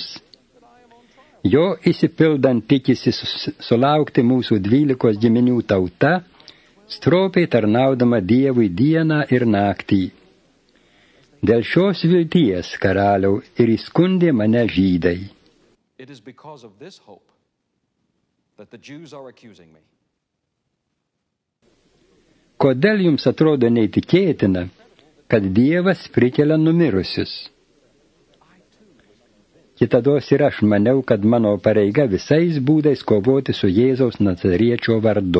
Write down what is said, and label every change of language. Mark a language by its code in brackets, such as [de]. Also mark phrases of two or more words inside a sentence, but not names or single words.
[lt] Jo išsipildant tikisi sulaukti mūsų 12 giminių tauta, stropiai tarnaudama Dievui dieną ir naktį. Dėl šios vilties, karaliau, ir įskundė mane žydai. [en] It is because of this hope that the Jews are accusing me. [lt] Kodėl jums atrodo neįtikėtina, kad Dievas prikelia numirusius? Kitados ir aš maniau, kad mano pareiga visais būdais kovoti su Jėzaus Nazariečio vardu.